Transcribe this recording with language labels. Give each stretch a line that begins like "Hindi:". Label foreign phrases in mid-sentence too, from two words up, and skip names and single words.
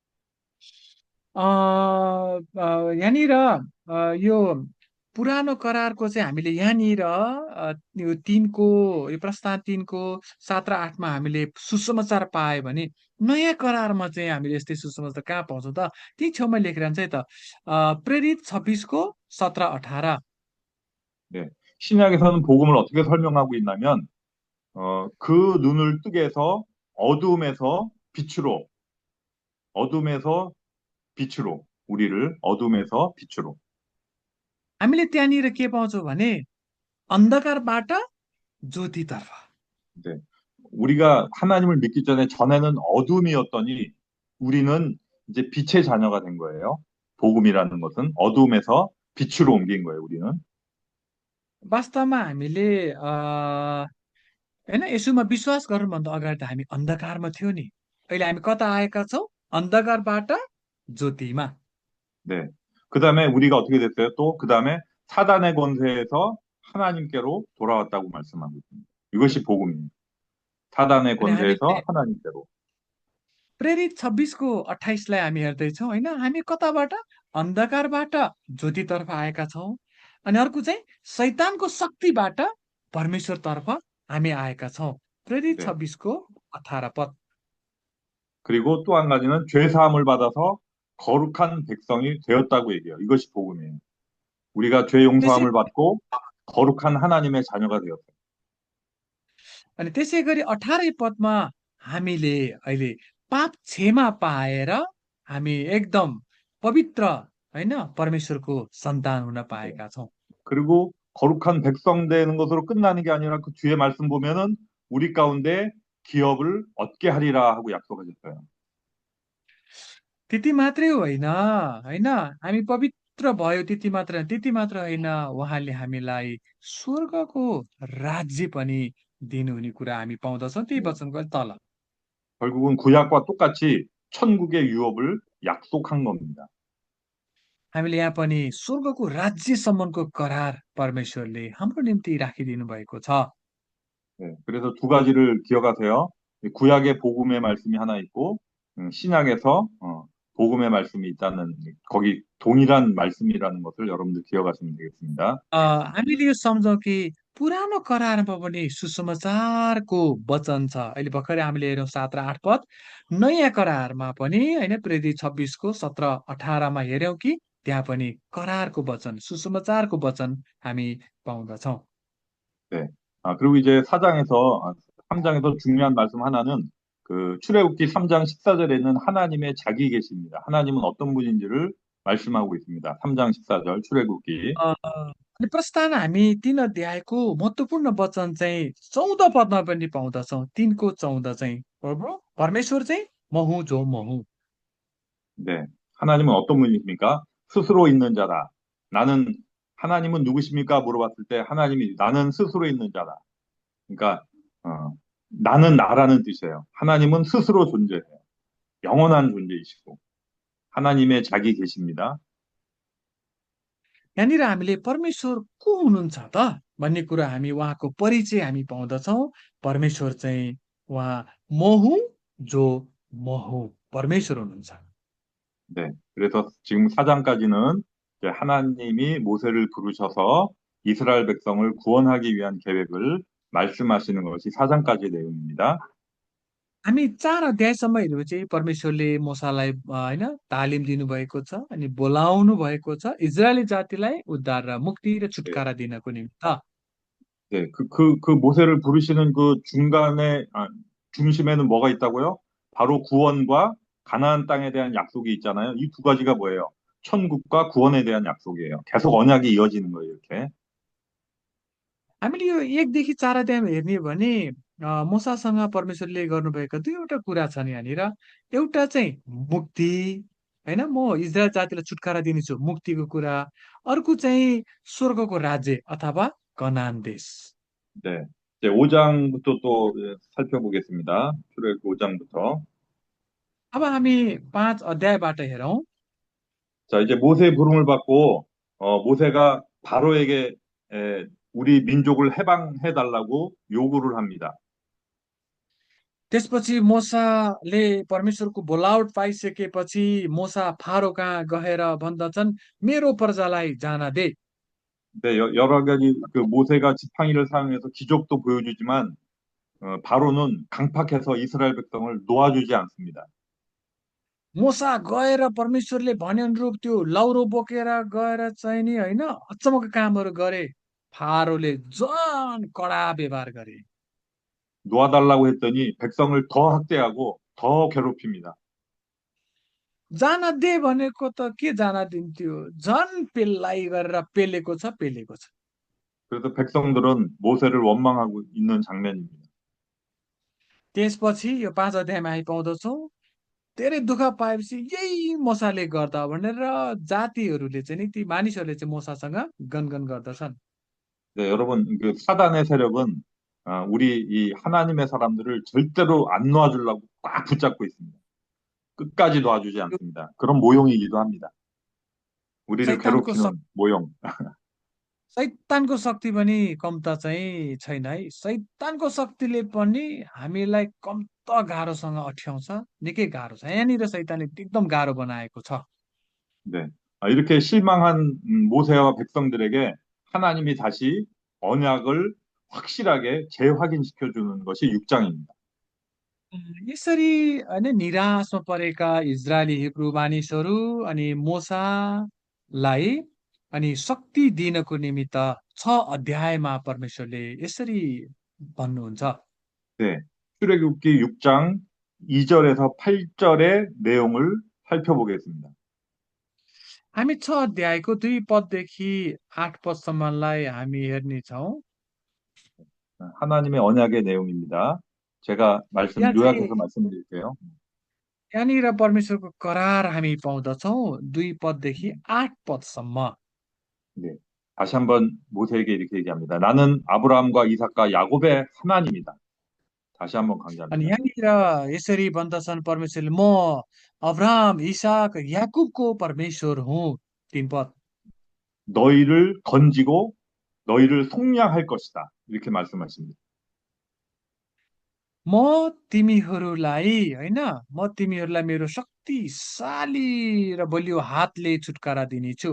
Nepali: यहाँनिर यो पुरानो करारको चाहिँ हामीले यहाँनिर यो यो प्रस्थान 3को 7 र 8मा हामीले सुसमाचार पायो भने नयाँ करारमा चाहिँ हामीले यस्तै सुसमाचार कहाँ पाउँछौँ त ती छेउमा लेखिरहन्छ है त प्रेरित 26को 17 18
Korean: 네. 신약에서는 복음을 어떻게 설명하고 있냐면 그 눈을 뜨게 해서 어둠에서 빛으로, 어둠에서 빛으로, 우리를 어둠에서 빛으로.
Nepali: हामीले त्यहाँनिर के पाउँछौँ भने अन्धकारबाट ज्योतितर्फ।
Korean: 네. 우리가 하나님을 믿기 전에 전에는 어둠이었더니 우리는 이제 빛의 자녀가 된 거예요. 복음이라는 것은 어둠에서 빛으로 옮긴 거예요, 우리는.
Nepali: वास्तवमा हामीले होइन यसोमा विश्वास गर्नुभन्दा अगाडि त हामी अन्धकारमा थियो नि। अहिले हामी कता आएका छौँ? अन्धकारबाट ज्योतिमा।
Korean: 네. 그 다음에 우리가 어떻게 됐어요? 또 그 다음에 사단의 권세에서 하나님께로 돌아왔다고 말씀하고 있습니다. 이것이 복음입니다. 사단의
Nepali: अनि हामीले
Korean: 권세에서 하나님께로.
Nepali: प्रेरित 26को 28लाई हामी हेर्दैछौँ होइन, हामी कताबाट? अन्धकारबाट ज्योतितर्फ आएका छौँ। अनि अर्को चाहिँ शैतानको शक्तिबाट परमेश्वरतर्फ हामी आएका छौँ। प्रेरित
Korean: 네.
Nepali: 26को 18 पद।
Korean: 그리고 또 한 가지는 죄 사함을 받아서 거룩한 백성이 되었다고 얘기해요. 이것이 복음이에요. 우리가 죄
Nepali: त्यसै
Korean: 용서함을 받고 거룩한 하나님의 자녀가 되었어요.
Nepali: अनि त्यसै गरी 18 पदमा हामीले अहिले पाप क्षमा पाएर हामी एकदम पवित्र होइन परमेश्वरको सन्तान हुन
Korean: 네.
Nepali: पाएका छौँ।
Korean: 그리고 거룩한 백성 되는 것으로 끝나는 게 아니라 그 뒤에 말씀 보면은 우리 가운데 기업을 얻게 하리라 하고 약속하셨어요.
Nepali: त्यति मात्रै होइन होइन हामी पवित्र भयो त्यति मात्र होइन, त्यति मात्र होइन, उहाँले हामीलाई स्वर्गको राज्य पनि दिनुहुने कुरा हामी पाउँदछौँ त्यही
Korean: 네.
Nepali: वचनको अलिक तल।
Korean: 결국은 구약과 똑같이 천국의 유업을 약속한 겁니다.
Nepali: हामीले यहाँ पनि स्वर्गको राज्यसम्मको करार परमेश्वरले हाम्रो निम्ति राखिदिनु भएको छ।
Korean: 네, 그래서 두 가지를 기억하세요. 구약의 복음의 말씀이 하나 있고, 신약에서 복음의 말씀이 있다는, 거기 동일한 말씀이라는 것을 여러분들 기억하시면 되겠습니다.
Nepali: हामीले यो सम्झौँ कि पुरानो करारमा पनि सुसमाचारको वचन छ। अहिले भर्खरै हामीले हेऱ्यौँ 7 र 8 पद। नयाँ करारमा पनि होइन प्रेरित 26को 17 18मा हेऱ्यौँ कि त्यहाँ पनि करारको वचन, सुसमाचारको वचन हामी पाउँदछौँ।
Korean: 네. 그리고 이제 3장에서 중요한 말씀 하나는 그 출애굽기 3장 14절에는 하나님의 자기 계십니다. 하나님은 어떤 분인지를 말씀하고 있습니다. 3장 14절 출애굽기.
Nepali: अ, अनि प्रस्थान हामी 3 अध्यायको महत्त्वपूर्ण वचन चाहिँ 14 पदमा पनि पाउँदछौँ। 3को 14 चाहिँ प्रभु परमेश्वर चाहिँ म हुँ जो म हुँ।
Korean: 네. 하나님은 어떤 분이십니까? 스스로 있는 자다. 나는 하나님은 누구십니까? 물어봤을 때 하나님이 나는 스스로 있는 자다. 그러니까 나는 나라는 뜻이에요. 하나님은 스스로 존재해요. 영원한 존재이시고 하나님의 자기 계십니다.
Nepali: यहाँनिर हामीले परमेश्वर को हुनुहुन्छ त भन्ने कुरा हामी उहाँको परिचय हामी पाउँदछौँ। परमेश्वर चाहिँ उहाँ म हुँ जो म हुँ परमेश्वर हुनुहुन्छ।
Korean: 네. 그래서 지금 4장까지는 하나님이 모세를 부르셔서 이스라엘 백성을 구원하기 위한 계획을 말씀하시는 것이 4장까지의 내용입니다.
Nepali: हामी 4 अध्यायसम्म हेरेपछि परमेश्वरले मूसालाई होइन तालिम दिनुभएको छ अनि बोलाउनु भएको छ इजरायली जातिलाई उद्धार र मुक्ति र
Korean: 네.
Nepali: छुटकारा दिनको निमित्त।
Korean: 네, 그 모세를 부르시는 그 중간에, 중심에는 뭐가 있다고요? 바로 구원과 가나안 땅에 대한 약속이 있잖아요. 이 두 가지가 뭐예요? 천국과 구원에 대한 약속이에요. 계속 언약이 이어지는 거예요, 이렇게.
Nepali: हामीले यो 1 देखि 4 अध्यायमा हेर्ने हो भने मूसासँग परमेश्वरले गर्नुभएका दुईवटा कुरा छन् यहाँनिर। एउटा चाहिँ मुक्ति होइन, म इजरायल जातिलाई छुटकारा दिनेछु मुक्तिको कुरा। अर्को चाहिँ स्वर्गको राज्य अथवा कनान देश।
Korean: 네. 이제 5장부터 또 살펴보겠습니다. 출애굽기 5장부터.
Nepali: अब हामी 5 अध्यायबाट हेरौँ।
Korean: 자, 이제 모세의 부름을 받고, 모세가 바로에게 우리 민족을 해방해 달라고 요구를 합니다.
Nepali: त्यसपछि मोसाले परमेश्वरको बोलावट पाइसकेपछि मोसा फारो कहाँ गएर भन्दछन् मेरो प्रजालाई जान दे।
Korean: 네, 여러 가지 그 모세가 지팡이를 사용해서 기적도 보여주지만 바로는 강팍해서 이스라엘 백성을 놓아주지 않습니다.
Nepali: मोसा गएर परमेश्वरले भने अनुरूप त्यो लौरो बोकेर गएर चाहिँ नि होइन अचम्मको कामहरू गरे। फारोले झन कडा व्यवहार गरे।
Korean: 놓아달라고 했더니 백성을 더 학대하고 더 괴롭힙니다.
Nepali: जान दे भनेको त के जान दिन्थ्यो, झन् पेललाई गरेर पेलेको छ पेलेको छ।
Korean: 그래서 백성들은 모세를 원망하고 있는 장면입니다.
Nepali: त्यसपछि यो 5 अध्यायमा आइपाउँदछौँ, धेरै दुःख पाएपछि यही मोसाले गर्दा भनेर जातिहरूले चाहिँ नि ती मानिसहरूले चाहिँ मोसासँग गनगन गर्दछन्।
Korean: 네, 여러분, 그 사단의 세력은 우리 이 하나님의 사람들을 절대로 안 놓아주려고 꽉 붙잡고 있습니다. 끝까지 놔주지
Nepali: यो
Korean: 않습니다. 그런 모형이기도 합니다. 우리를
Nepali: शैतानको
Korean: 괴롭히는 모형.
Nepali: शैतानको शक्ति पनि कम त चाहिँ छैन है। शैतानको शक्तिले पनि हामीलाई कम त गाह्रोसँग अठ्याउँछ, निकै गाह्रो छ। यहाँनिर शैतानले एकदम गाह्रो बनाएको छ।
Korean: 네. 이렇게 실망한 모세와 백성들에게 하나님이 다시 언약을 확실하게 재확인시켜 주는 것이 6장입니다.
Nepali: यसरी होइन निराशमा परेका इजरायली हिब्रू मानिसहरू अनि मोसालाई अनि शक्ति दिनको निमित्त 6 अध्यायमा परमेश्वरले यसरी भन्नुहुन्छ।
Korean: 네. 출애굽기 6장 2절에서 8절의 내용을 살펴보겠습니다.
Nepali: हामी 6 अध्यायको 2 पददेखि 8 पदसम्मलाई हामी हेर्नेछौँ।
Korean: 하나님의 언약의 내용입니다. 제가
Nepali: यहाँ चाहिँ
Korean: 요약해서 말씀드릴게요.
Nepali: यहाँनिर परमेश्वरको करार हामी पाउँदछौँ 2 पददेखि 8 पदसम्म।
Korean: 네. 다시 한번 모세에게 이렇게 얘기합니다. 나는 아브라함과 이삭과 야곱의 하나님이다. 다시 한번
Nepali: अनि
Korean: 강조합니다.
Nepali: यहाँनिर यसरी भन्दछन् परमेश्वरले, म अब्राहम इसाक याकुबको परमेश्वर हुँ। 3 पद।
Korean: 너희를 건지고 너희를 속량할 것이다. 이렇게 말씀하십니다.
Nepali: म तिमीहरूलाई होइन, म तिमीहरूलाई मेरो शक्तिशाली र बलियो हातले छुटकारा दिनेछु।